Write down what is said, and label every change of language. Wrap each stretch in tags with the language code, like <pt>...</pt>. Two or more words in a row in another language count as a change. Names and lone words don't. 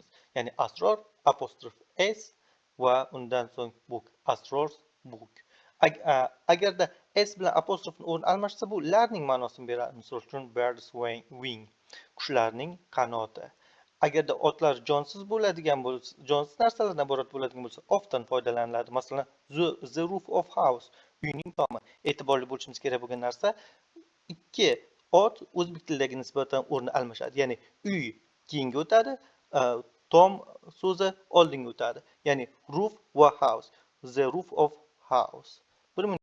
<uz>Ya'ni Asror apostrof s va undan so'ng book, Asror's book. Agarda s bilan apostrofni o'rni almashsa, bu larning ma'nosini beradi. Misol uchun</uz> <en>bird's wing,</en> <uz>qushlarning qanoti. Agarda otlar jonsiz bo'ladigan bo'lsa, jonsiz narsalardan iborat bo'ladigan bo'lsa, ofdan foydalaniladi. Masalan,</uz> <en>the roof of house,</en> <uz>uyning tomi. E'tiborli bo'lishimiz kerak bo'lgan narsa, ikki ot o'zbek tilidagi nisbatan o'rni almashadi. Ya'ni uy keyinga o'tadi, tom so'zi oldinga o'tadi. Ya'ni roof va house,</uz> <en>the roof of house.</en>